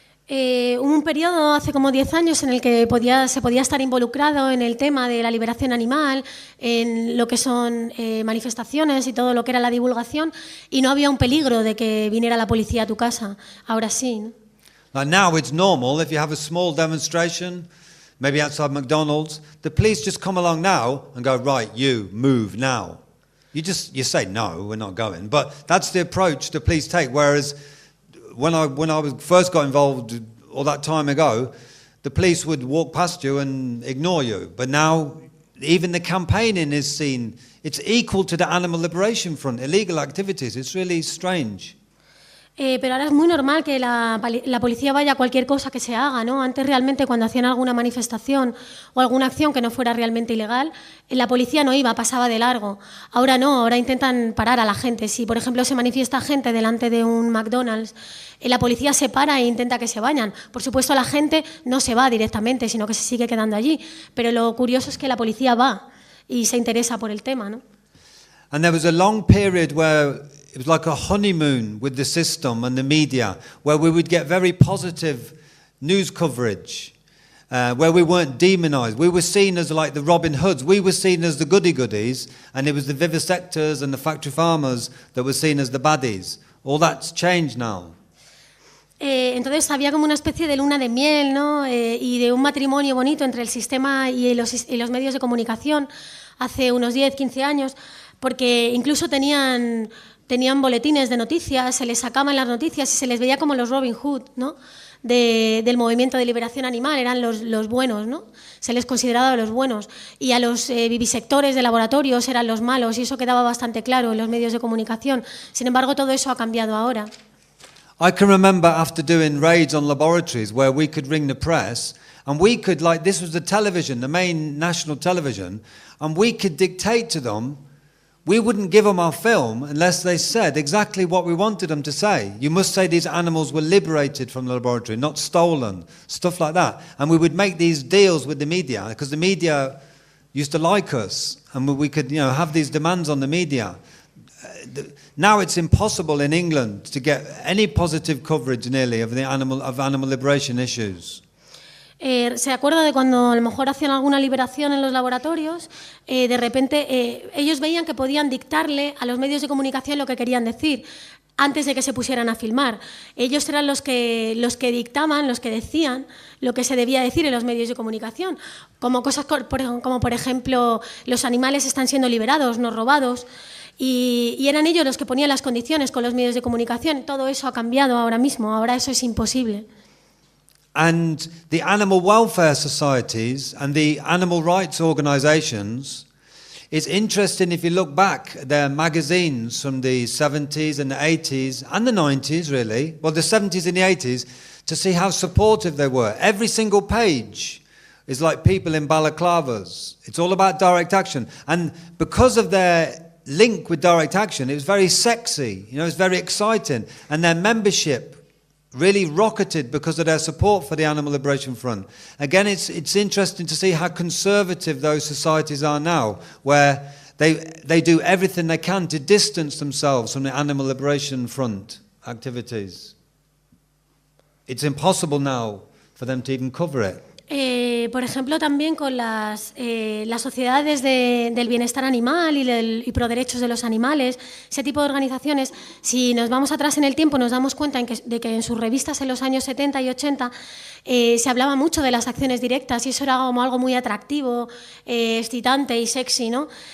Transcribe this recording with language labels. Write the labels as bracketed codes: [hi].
[es] Hubo un periodo hace como 10 años en el que se podía estar involucrado en el tema de la liberación animal, en lo que son manifestaciones y todo lo que era la divulgación, y no había un peligro de que viniera la policía a tu casa. Ahora sí, ¿no? [en] Like now it's normal if you have a small demonstration, maybe outside McDonald's, the police just come along now and go, right, you move now. You say no, we're not going. But that's the approach the police take, whereas when I first got involved all that time ago, the police would walk past you and ignore you. But now, even the campaigning is seen, it's equal to the Animal Liberation Front, illegal activities. It's really strange. [es] Pero ahora es muy normal que la policía vaya a cualquier cosa que se haga, ¿no? Antes realmente cuando hacían alguna manifestación o alguna acción que no fuera realmente ilegal, la policía no iba, pasaba de largo. Ahora no, ahora intentan parar a la gente. Si, por ejemplo, se manifiesta gente delante de un McDonald's, la policía se para e intenta que se vayan. Por supuesto, la gente no se va directamente, sino que se sigue quedando allí. Pero lo curioso es que la policía va y se interesa por el tema, ¿no? [en] And there was a long period where it was like a honeymoon with the system and the media, where we would get very positive news coverage, where we weren't demonized. We were seen as like the Robin Hoods. We were seen as the goody-goodies, and it was the vivisectors and the factory farmers that were seen as the baddies. All that's changed now. [es] Entonces había como una especie de luna de miel, ¿no? Y de un matrimonio bonito entre el sistema y los medios de comunicación hace unos 10, 15 años, porque incluso tenían boletines de noticias, se les sacaban las noticias y se les veía como los Robin Hood, ¿no? Del movimiento de liberación animal, eran los buenos, ¿no? Se les consideraba los buenos, y a los vivisectores de laboratorios eran los malos, y eso quedaba bastante claro en los medios de comunicación. Sin embargo, todo eso ha cambiado ahora. [en] I can remember after doing raids on laboratories where we could ring the press and we could, like, this was the television, the main national television, and we could dictate to them. We wouldn't give them our film unless they said exactly what we wanted them to say. You must say these animals were liberated from the laboratory, not stolen, stuff like that. And we would make these deals with the media because the media used to like us, and we could, have these demands on the media. Now it's impossible in England to get any positive coverage nearly of animal liberation issues. [es] Se acuerda de cuando a lo mejor hacían alguna liberación en los laboratorios, de repente ellos veían que podían dictarle a los medios de comunicación lo que querían decir antes de que se pusieran a filmar. Ellos eran los que dictaban, los que decían lo que se debía decir en los medios de comunicación, como cosas como por ejemplo los animales están siendo liberados, no robados, y eran ellos los que ponían las condiciones con los medios de comunicación. Todo eso ha cambiado ahora mismo, ahora eso es imposible. [en] And the animal welfare societies and the animal rights organizations, it's interesting if you look back at their magazines from the 70s and the 80s and the 90s really, well the 70s and the 80s, to see how supportive they were. Every single page is like people in balaclavas. It's all about direct action. And because of their link with direct action, it was very sexy, it's very exciting. And their membership really rocketed because of their support for the Animal Liberation Front. Again, it's interesting to see how conservative those societies are now, where they do everything they can to distance themselves from the Animal Liberation Front activities. It's impossible now for them to even cover it. [es] Por ejemplo, también con las sociedades del bienestar animal y pro derechos de los animales, ese tipo de organizaciones, si nos vamos atrás en el tiempo nos damos cuenta de que en sus revistas en los años 70 y 80 se hablaba mucho de las acciones directas y eso era como algo muy atractivo, excitante y sexy, ¿no?